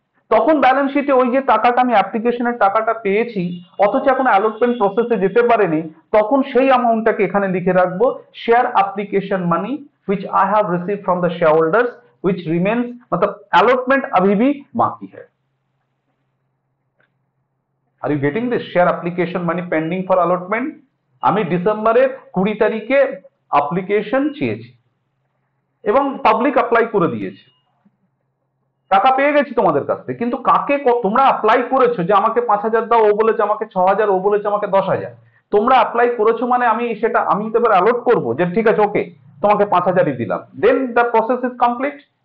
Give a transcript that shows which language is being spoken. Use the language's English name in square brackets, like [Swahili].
[Bangla] তখন ব্যালেন্স শিটে ওই যে টাকাটা আমি অ্যাপ্লিকেশনের টাকাটা পেয়েছি অথচ এখন অ্যালটমেন্ট প্রসেসে যেতে পারেনি, তখন সেই অ্যামাউন্টটাকে এখানে লিখে রাখবো share application money [English] which I have received from the shareholders which remains, [Hindi] मतलब allotment अभी भी बाकी है। [English] Are you getting this? Share application money pending for allotment। [Bangla] আমি ডিসেম্বরের 20 তারিখে অ্যাপ্লিকেশন চেয়েছি এবং পাবলিক অ্যাপ্লাই করে দিয়েছে, টাকা পেয়ে গেছি তোমাদের কাছ থেকে, কিন্তু কাকে তোমরা অ্যাপ্লাই করেছো যে আমাকে 5,000 দাও, ও বলেছে আমাকে 6,000, ও বলেছে আমাকে 10,000। তোমরা অ্যাপ্লাই করেছো মানে আমি তো এবার অ্যালট করবো যে ঠিক আছে ওকে তোমাকে 5,000ই দিলাম, [English] Then the process is complete.